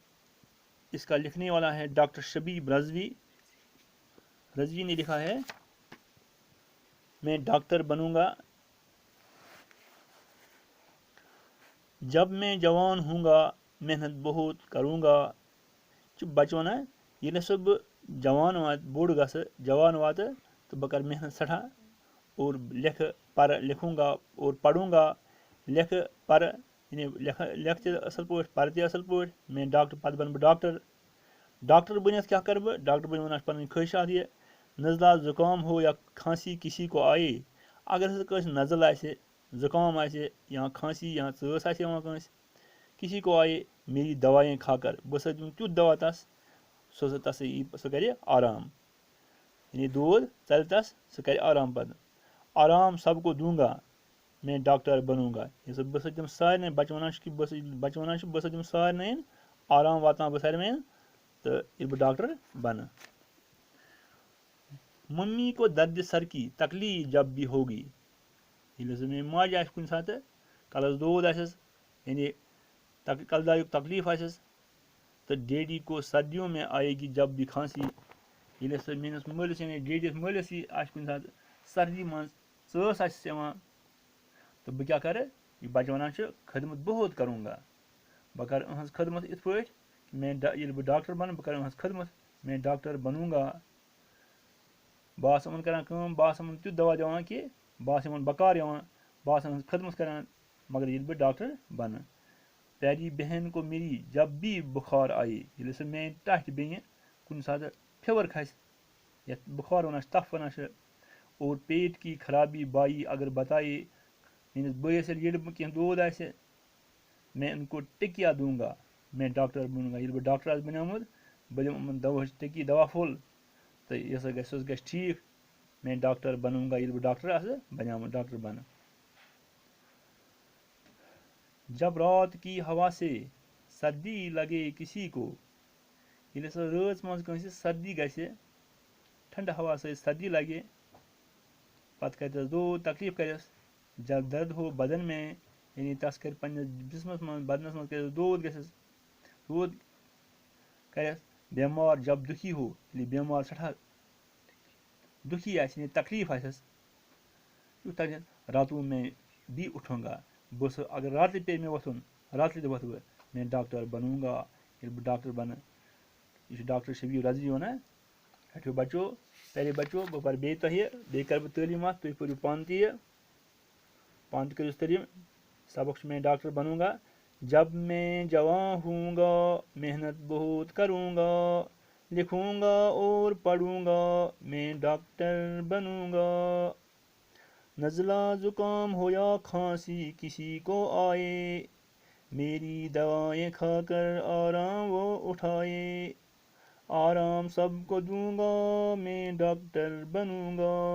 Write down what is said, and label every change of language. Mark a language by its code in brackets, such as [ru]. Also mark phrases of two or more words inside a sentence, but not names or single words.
[ur] اس کا لکھنے والا ہے ڈاکٹر شبیب رضوی۔ رضوی نے لکھا ہے میں ڈاکٹر بنوں گا۔ جب میں جوان ہوں گا محنت بہت کروں گا، [ks] بچہ ونان ییٚلہِ ہسا بہٕ جوان بوٚڑ گژھٕ، جوان واتہٕ تہٕ بہٕ کَرٕ محنت سٮ۪ٹھاہ اور لٮ۪کھٕ پَرٕ، [ur] لِکھوں گا اور پَڑوں گا، [ks] لٮ۪کھٕ پَرٕ، یعنی لٮ۪کھٕ تہِ اَصٕل پٲٹھۍ، پَرٕ تہِ اَصٕل پٲٹھۍ، میٛانہِ ڈاکٹر پَتہٕ بَنہٕ بہٕ ڈاکٹر۔ ڈاکٹر بٔنِتھ کیٛاہ کَرٕ بہٕ؟ ڈاکٹر بٔنِتھ وَنان چھِ پَنٕنۍ خٲہِشات یہِ [ur] نزلہ زُکام ہو یا کھانسی کسی کو آئے۔ [ks] اگر ہسا کٲنٛسہِ نزل آسہِ، زُکام آسہِ یا کھانسی یا ژٲس آسہِ یِوان کٲنٛسہِ، [ur] کسی کو آئے میری دوائیں کھا کر، [ks] بہٕ ہسا دِمہٕ تیُتھ دوا تس، سُہ کَرِ آرام، یعنی دود ژَلہِ تس، سُہ کَرِ آرام پَتہٕ۔ [ur] آرام سب کو دوں گا، میں ڈاکٹر بنوں گا۔ [ks] بہٕ ہسا دِمہٕ سارنٕے، بَچہٕ وَنان چھِ کہِ بَچہٕ وَنان چھِ بہٕ ہسا دِمہٕ سارنٕے آرام واتناو بہٕ سارنٕے تہٕ ییٚلہِ بہٕ ڈاکٹر بنہٕ۔ [ur] ممی کو درد سر کی تکلیف جب بھی ہوگی، [ks] ییٚلہِ ہسا میٛٲنۍ ماجہِ آسہِ کُنہِ ساتہٕ کَلس دود آسٮ۪س، یعنی کَلہٕ دادیُک تکلیف آسٮ۪س، تہٕ [ur] ڈیڈی کو سردیوں میں آئے گی جب بھی کھانسی، [ks] ییٚلہِ ہسا میٛٲنِس مٲلِس یعنی ڈیڈیَس مٲلِس یی آسہِ کُنہِ ساتہٕ سردی منٛز ژٲس آسٮ۪س یِوان، تہٕ بہٕ کیٛاہ کَرٕ؟ یہِ بَچہٕ وَنان چھُ [ur] خدمت بہت کروں گا، [ks] بہٕ کَرٕ أہٕنٛز خدمت یِتھ پٲٹھۍ، ییٚلہِ بہٕ ڈاکٹر بَنہٕ بہٕ کَرٕ أہٕنٛز خدمت، [ur] میں ڈاکٹر بنوں گا۔ [ks] بہٕ آسہٕ یِمن کران کٲم، بہٕ آسہٕ یِمن تیُتھ دوا دِوان کہِ بہٕ آسہٕ یِمن بکار یِوان، بہٕ آسہٕ یِہٕنٛز خدمت کران، مگر ییٚلہِ بہٕ ڈاکٹر بنہٕ۔ [ur] پیاری بہن کو میری جب بھی بخار آئے، [ks] ییٚلہِ ہسا میٛانہِ ٹاٹھہِ بیٚنہِ کُنہِ ساتہٕ فِوَر کھسہِ، یَتھ بُخار وَنان چھِ، تَپھ وَنان چھِ، [ur] اور پیٹ کی خرابی بائی اگر بتائے، [ks] میٛٲنِس بٲیِس ییٚلہِ کینٛہہ دود آسہِ، [ur] میں ان کو ٹکیا دوں گا، میں ڈاکٹر بنوں گا۔ [ks] ییٚلہِ بہٕ ڈاکٹر آسہٕ بنیومُت، بہٕ دِمہٕ یِمن دواہٕچ ٹِکی دوا پھوٚل، تہٕ یہِ ہسا گژھِ سُہ گژھِ ٹھیٖک، [ur] میں ڈاکٹر بنوں گا [ks] ییٚلہِ بہٕ ڈاکٹر آسہٕ بنیومُت، ڈاکٹر بنہٕ۔ [ur] جب رات کی ہوا سے سردی لگے کسی کو، [ks] ییٚلہِ ہسا رٲژ منٛز کٲنٛسہِ سردی گژھِ، ٹھنڈٕ ہوا سۭتۍ سردی لگہِ، پتہٕ کَرٮ۪س دود تکلیٖف کَرٮ۪س [ur] جب درد ہو بدن میں [ks] یعنی تَس کَرِ پنٛنِس جِسمَس منٛز بدنَس منٛز کَرٮ۪س دود گژھٮ۪س دود کَرٮ۪س بیمار [ur] جب دُکھی ہو [ks] ییٚلہِ بیمار سٮ۪ٹھاہ دُکھی آسہِ یعنی تکلیٖف آسٮ۪س یُتھ تَتٮ۪ن [ur] راتوں میں بھی اٹھوں گا [ks] بہٕ اگر راتہٕ پیٚیہِ مےٚ وۄتھُن راتہٕ تہِ وۄتھٕ بہٕ [ur] میں ڈاکٹر بنوں گا [ks] ییٚلہِ بہٕ ڈاکٹر بنہٕ یہ ڈاکٹر شبیر رضوی ونان [ur] ہٹو بچو پیارے [ks] بچو بہٕ پَرٕ بیٚیہِ تۄہہِ بیٚیہِ کَرٕ بہٕ تعلیٖمات تُہۍ پٔرِو پانہٕ تہِ یہِ پانہٕ تہِ کٔرِو تعلیٖم سبق چھُ [ur] میں ڈاکٹر بنوں گا جب میں جوان ہوں گا محنت بہت کروں گا لکھوں گا اور پڑھوں گا میں ڈاکٹر بنوں گا نزلہ زکام ہو یا کھانسی کسی کو آئے میری دوائیں کھا کر آرام وہ اٹھائے آرام سب کو دوں گا میں ڈاکٹر بنوں گا